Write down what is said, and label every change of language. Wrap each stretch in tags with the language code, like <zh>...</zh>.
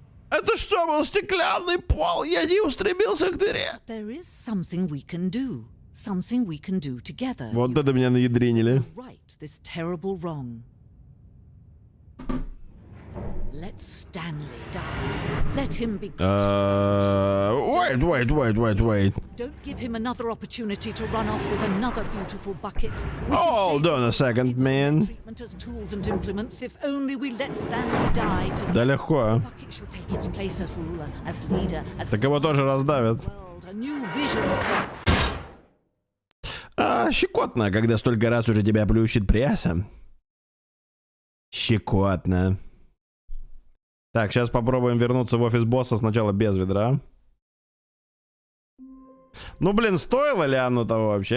<ru>Это что, был стеклянный пол? Я не устремился к дыре.</ru> <en>There is something we can do. Something we can do together.</en> <ru>Вот это меня наедринили.</ru> <en>Right this terrible wrong. Let Stanley die. Let him be. Wait. Don't give him another opportunity to run off with another beautiful bucket. Hold on a second, man. Treatment as tools and implements. If only we let Stanley die.</en> <ru>Да легко.</ru> <en>Bucket shall take its place as ruler, as leader, as</en> <ru>Так его тоже раздавят.</ru> <en>world, a new vision.</en> <ru>Щекотно, когда столько раз уже тебя плющит пресса. Щекотно. Так, сейчас попробуем вернуться в офис босса сначала без ведра. Ну, блин, стоило ли оно того вообще?</ru>